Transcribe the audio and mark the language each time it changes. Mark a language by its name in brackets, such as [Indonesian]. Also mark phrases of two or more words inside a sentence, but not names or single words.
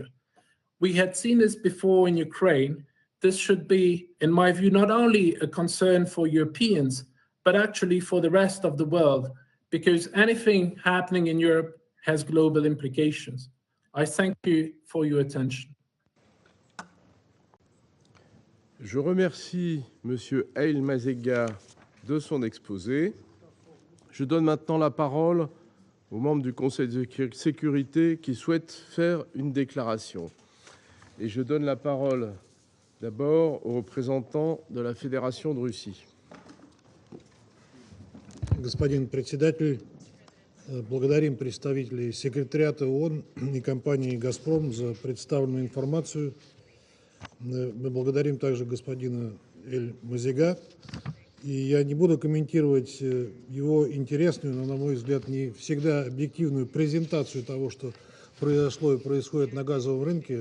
[English] We had seen this before in Ukraine. This should be, in my view, not only a concern for Europeans, but actually for the rest of the world, because anything happening in Europe has global implications. I thank you for your attention. [French] Je remercie M. Haile Mazega de son exposé. Je donne maintenant la parole aux membres du Conseil de sécurité qui souhaitent faire une déclaration. Et je donne la parole d'abord au représentant de la Fédération de Russie. [Russian] Господин председатель, благодарим представителей секретариата ООН и компании «Газпром» за представленную информацию. Мы благодарим также господина Эль Мазега. И я не буду комментировать его интересную, но, на мой взгляд, не всегда объективную презентацию того, что произошло и происходит на газовом рынке.